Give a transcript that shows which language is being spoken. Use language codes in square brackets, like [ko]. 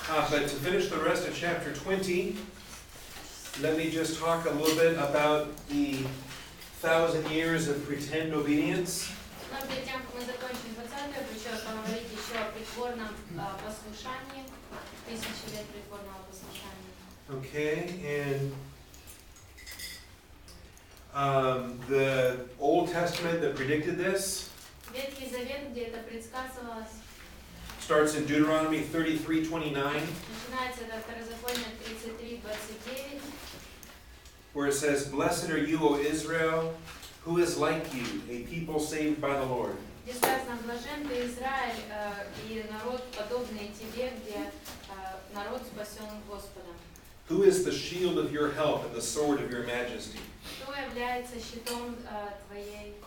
[en] But to finish the rest of chapter 20, let me just talk a little bit about the 1,000 years of pretend obedience. [ru] Но перед тем, как мы закончим 20-ю, хочу поговорить еще о притворном послушании, 1000 лет притворного послушания. [en] Okay, and the Old Testament that predicted this [ru] Ветхий Завет, где это предсказывалось, [en] starts in Deuteronomy 33:29, [ru] начинается это Второзаконие 33:29, [en] where it says, "Blessed are you, O Israel, who is like you, a people saved by the Lord." [ru] где сказано: блажен ты, Израиль, и народ, подобный тебе, где народ спасен Господом. [en] Who is the shield of your help and the sword of your majesty? [ru] Кто является щитом твоей?